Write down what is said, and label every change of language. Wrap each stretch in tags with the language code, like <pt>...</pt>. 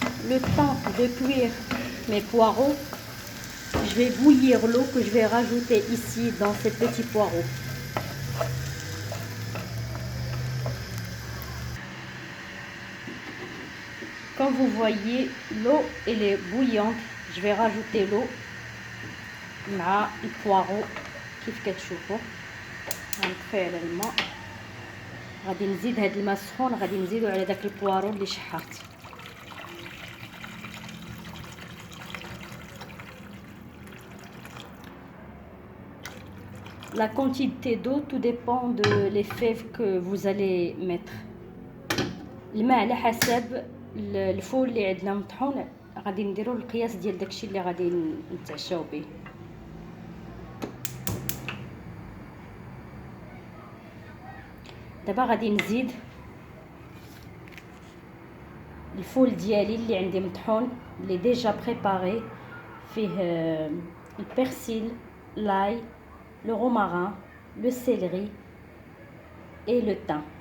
<fr>Le temps de cuire mes poireaux, je vais bouillir l'eau que je vais rajouter ici dans ces petits poireaux. Comme vous voyez, l'eau elle est bouillante. Je vais rajouter l'eau</fr> <ar>مع البواغو كيف كتشوفوا. غنطفي على الماء، غادي نزيد هاد الماء السخون، غادي نزيدو على داك البوارو اللي شحرت.</ar> <fr>La quantité d'eau, tout dépend de les fèves que vous allez mettre.</fr> <ar>الماء على حسب الفول اللي عندنا مطحون، غادي نديرو القياس ديال داكشي اللي غادي نتعشاو به. دابا غادي نزيد الفول ديالي اللي عندي مطحون، اللي ديجا بريباري، فيه البرسيل، لاي،</ar> <fr>le romarin, le céleri et le thym.</fr>